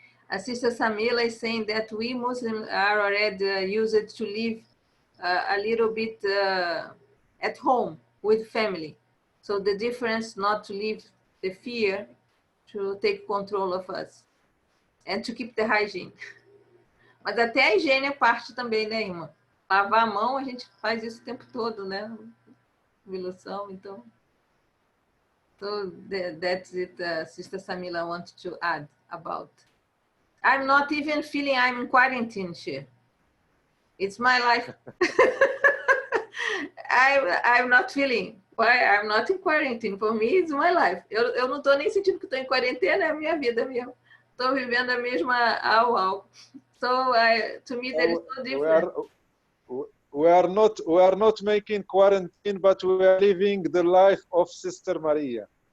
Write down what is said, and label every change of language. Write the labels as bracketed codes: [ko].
[en] A Sister Samila is saying that we Muslims are already used to live a little bit at home with family. So the difference not to leave the fear to take control of us and to keep the hygiene. [pt] Mas até a higiene é parte também, né, irmã? Lavar a mão, a gente faz isso o tempo todo, né? Ilução, então. [en] So that's it, Sister Samila wants to add about. I'm not even feeling I'm in quarantine, Sheikh. It's my life. I'm not feeling. Why? I'm not in quarantine. For me, it's my life. [pt] Eu não estou nem sentindo que estou em quarentena, é a minha vida mesmo. Estou vivendo a mesma au. [en] So to me, there is no difference. We are not making quarantine, but we are living the life of Sister Maria.